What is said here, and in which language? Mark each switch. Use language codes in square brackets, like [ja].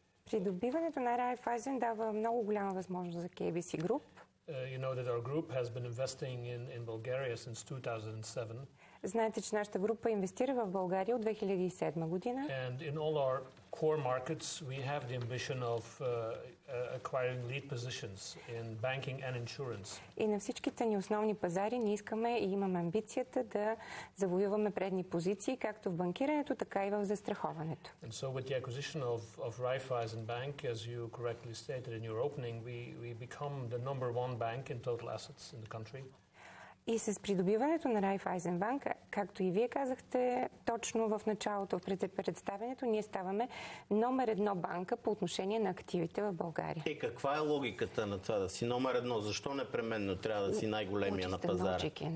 [bg] Придобиването на Райфайзен дава много голяма възможност за KBC Group. [en] You know that our group has been investing in Bulgaria since 2007. [bg] Знаете, че нашата група инвестира в България от 2007 година. [en] And in all our core markets, we have the ambition of acquiring lead positions in banking and insurance. [bg] И на всичките ни основни пазари ние искаме и имаме амбицията да завоюваме предни позиции, както в банкирането, така и в застраховането. [en] And so with the acquisition of Raiffeisen Bank, as you correctly stated in your opening, we become the number one bank in total assets in the country. [bg] И с придобиването на Райфайзен Банк, както и вие казахте точно в началото, в представянето, ние ставаме номер едно банка по отношение на активите в България. И каква е логиката на това да си номер едно? Защо непременно трябва да си най-големия на пазара?